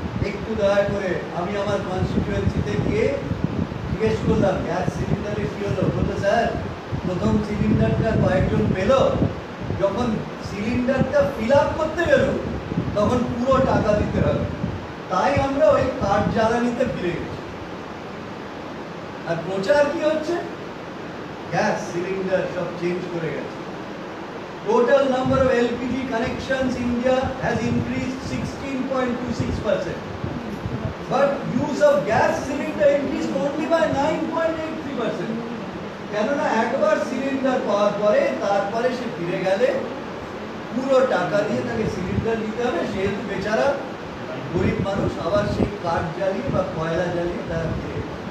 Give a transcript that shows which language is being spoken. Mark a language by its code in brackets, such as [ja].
[bn] একটু দয়া করে আমি আমার কনস্টিটিউয়েন্সিতে গিয়ে জিজ্ঞেস করলাম গ্যাস সিলিন্ডারে কি হলো, বললো স্যার প্রথম সিলিন্ডারটা কয়েকজন পেল, যখন সিলিন্ডারটা ফিল আপ করতে গেল তখন পুরো টাকা দিতে হবে, তাই আমরা ওই কাঠ জ্বালানিতে ফিরে গেছি। আর প্রচার কি হচ্ছে, গ্যাস সিলিন্ডার সব চেঞ্জ করে গেছে। [en] Total number of LPG connections in India has increased 16.26%, but use of gas cylinder increased only by 9.83%. [bn] কেননা একবার সিলিন্ডার পাওয়ার পরে তারপরে সে ফিরে গেলে পুরো টাকা দিয়ে তাকে সিলিন্ডার নিতে হবে, সেহেতু বেচারা গরিব মানুষ আবার সেই কাঠ জ্বালিয়ে বা কয়লা জ্বালিয়ে তারা ফিরে।